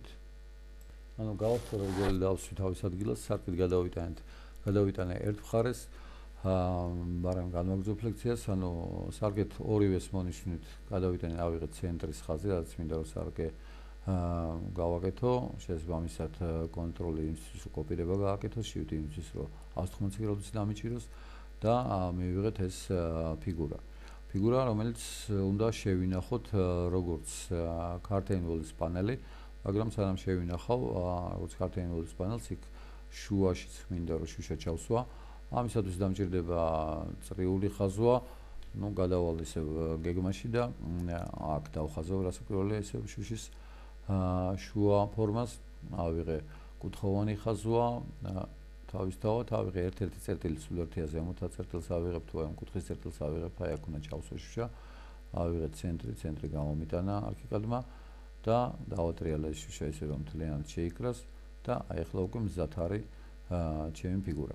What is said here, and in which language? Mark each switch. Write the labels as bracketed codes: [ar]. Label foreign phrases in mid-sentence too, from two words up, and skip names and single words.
[ka] გავახსოვე როგორ დავსვი თავის ადგილას, სარკით გადავიტანე ერთ მხარეს, მაგრამ განვაგრძო ფლექციას, სარკეთ ორივეს მონიშნით გადავიტანე, ავიღეთ ცენტრის ხაზი, რაც მინდა რომ სარკე გავაკეთო, შესაბამისად კონტროლი იმისთვის რომ კოპირება გააკეთოს, shift იმისთვის რომ 180 გრადუსი დამიჭიროს და მივიღეთ ეს ფიგურა. ფიგურა, რომელიც უნდა შევინახოთ როგორც [en] curtain wall- [ka] ის პანელი, მაგრამ სანამ შევინახავ როგორც [en] curtain wall- [ka] ის პანელს, იქ შუაშიც მინდა რომ შუშა ჩავსვა. ამისათვის დამჭირდება წრიული ხაზვა, გადავალ ისევ გეგმაში და აქ დავხაზავ რასაკვირველია ისევ შუშის შუა ფორმას, ავიღე კუთხოვანი ხაზვა, თავისთავად ავიღე ერთ-ერთი წერტილი სულ ერთი ზემოთა წერტილს ავიღებ თუ აი კუთხის წერტილს ავიღებ, აი აქ უნდა ჩავსვა შუშა, ავიღე ცენტრი გამომიტანა არქიკადმა და დავატრიალე შუშა ისე რომ მთლიანად შეიკრას და აი ახლა უკვე მზად არის ჩემი ფიგურა.